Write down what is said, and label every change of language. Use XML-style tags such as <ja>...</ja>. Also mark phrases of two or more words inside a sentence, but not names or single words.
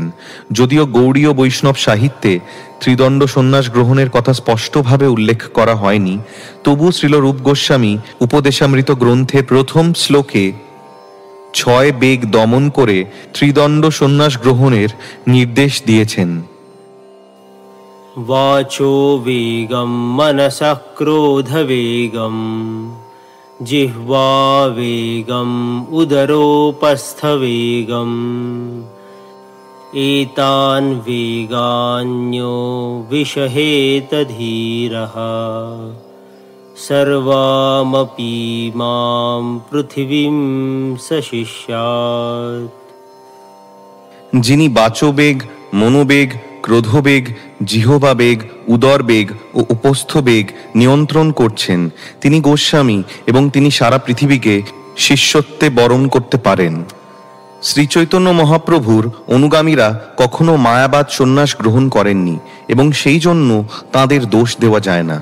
<bn>যদিও গৌড়ীয় বৈষ্ণব সাহিত্যে ত্রিদণ্ড সন্ন্যাস গ্রহণের কথা স্পষ্টভাবে উল্লেখ করা হয়নি, তবু শ্রীল রূপ গোস্বামী উপদেশামৃত গ্রন্থে প্রথম শ্লোকে 6 বেগ দমন করে ত্রিদণ্ড সন্ন্যাস গ্রহণের নির্দেশ দিয়েছেন।</bn> <sa>वाचो वेगं मनसः क्रोधवेगं जिह्वा वेगं उदरोपस्थवेगं एतान् वेगान्यो विषहेत धीरः सर्वामपि मां पृथिवीं सशिष्यात्।</sa> <bn>যিনি বাচবেগ, মনোবেগ, ক্রোধবেগ, জিহ্বা বেগ, উদর বেগ ও উপস্থ বেগ নিয়ন্ত্রণ করছেন, তিনি গোস্বামী এবং তিনি সারা পৃথিবীকে শিষ্যত্বে বরণ করতে পারেন। শ্রীচৈতন্য মহাপ্রভুর অনুগামীরা কখনো মায়াবাদ সন্ন্যাস গ্রহণ করেননি এবং সেই জন্য তাঁদের দোষ দেওয়া যায় না।</bn>